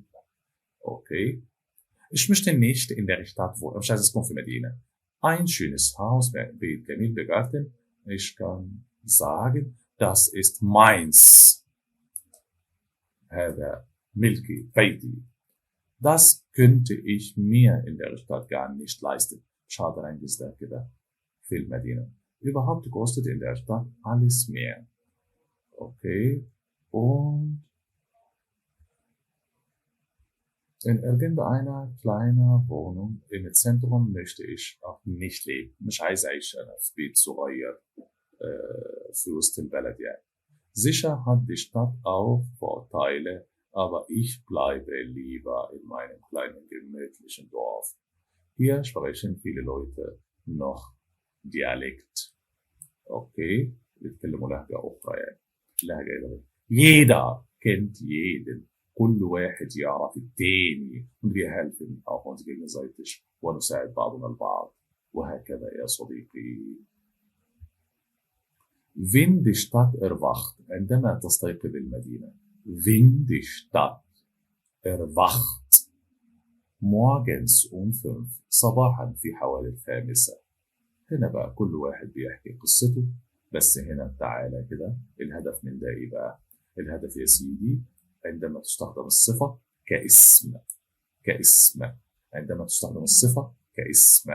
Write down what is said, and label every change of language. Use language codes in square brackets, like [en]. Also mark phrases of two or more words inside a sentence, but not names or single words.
[de] Okay. Ich möchte nicht in der Stadt wohnen. [ar] مش عايز اسكن في مدينة. [de] Ein schönes Haus, [ar] بيت جميل بجارتن. [de] Ich kann sagen, das ist meins. [ar] هذا ملكي بيتي. [de] Das könnte ich mir in der Stadt gar nicht leisten. [ar] مش هقدر انجز ده كده في المدينة. [de] Überhaupt kostet in der Stadt alles mehr. Okay. Und in irgendeiner kleinen Wohnung im Zentrum möchte ich auch nicht leben. [ar] مش عايز أعيش أنا في بيت صغير. في وسط البلد يعني. [de] Sicher hat die Stadt auch Vorteile, aber ich bleibe lieber in meinem kleinen gemütlichen Dorf. Hier sprechen viele Leute noch Dialekt. [ar] Okay, بيتكلموا لهجة أخرى يعني. لهجة إيه؟ [de] Jeder kennt jeden. [ar] كل واحد يعرف التاني. [de] Und wir helfen auch uns gegenseitig [ar] ونساعد بعضنا البعض. وهكذا يا صديقي. [de] Wenn die Stadt erwacht, [ar] عندما تستيقظ المدينة. [de] Wenn die Stadt erwacht. Morgens um 5 [ar] صباحا في حوالي 5. هنا بقى كل واحد بيحكي قصته. بس هنا تعالى كده الهدف من ده ايه بقى؟ الهدف يا سيدي عندما تستخدم الصفة كاسم. عندما تستخدم الصفة كاسم.